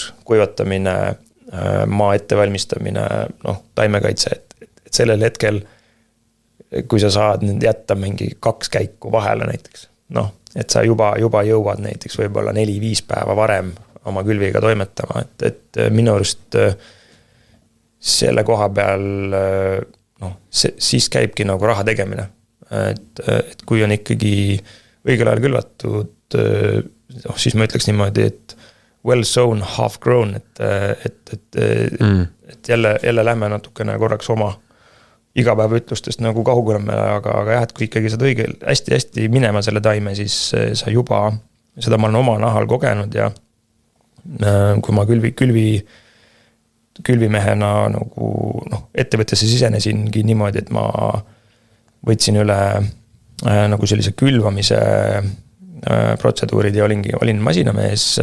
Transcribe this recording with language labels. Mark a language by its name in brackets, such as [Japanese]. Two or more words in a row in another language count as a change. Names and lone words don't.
[Estonian] kuivatamine, maa ettevalmistamine, taimekaitse, et sellel hetkel, kui sa saad jätta mingi 2 käiku vahele näiteks, et sa juba jõuad näiteks võib-olla 4-5 päeva varem oma külviga toimetama, et minu arust selle koha peal siis käibki nagu raha tegemine. Et kui on ikkagi õigel ajal külvatud, siis ma ütleks niimoodi, et [English] well sown, half grown, [Estonian] et jälle lähme natukene korraks oma igapäevaütlustest nagu kaugurame, aga jah, et kui ikkagi saad hästi minema selle taime, siis sa juba, seda ma olen oma nahal kogenud ja kui ma külvimehena nagu ettevõttesse sisenesingi niimoodi, et ma võtsin üle nagu sellise külvamise protseduurid ja olin masinamees